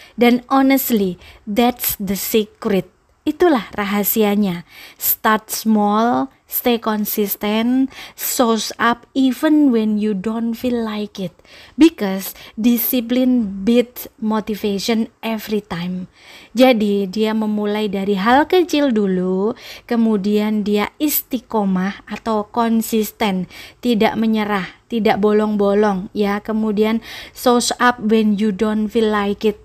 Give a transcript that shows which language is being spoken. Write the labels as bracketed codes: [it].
[en] Dan honestly, that's the secret. [id] Itulah rahasianya. [en] Start small, stay consistent, shows up even when you don't feel like it. Because discipline beats motivation every time. [id] Jadi dia memulai dari hal kecil dulu, kemudian dia istiqomah atau konsisten, tidak menyerah, tidak bolong-bolong ya. [en] Kemudian shows up when you don't feel like it.